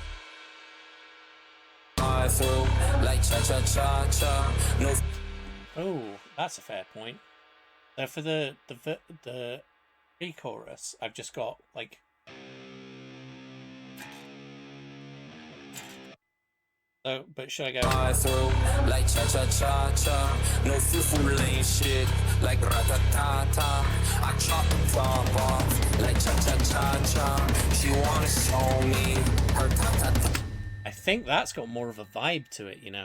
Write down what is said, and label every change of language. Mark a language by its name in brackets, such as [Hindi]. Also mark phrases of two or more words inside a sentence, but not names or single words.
[English] Through like cha cha cha cha. No. Oh, that's a fair point. So for the pre-chorus, I've just got like. So, but should I go? Through like cha cha cha cha. No fufu lane shit like ratatata. I chop the top off like cha cha cha cha. She wanna show me her ta ta ta. I think that's got more of a vibe to it, you know.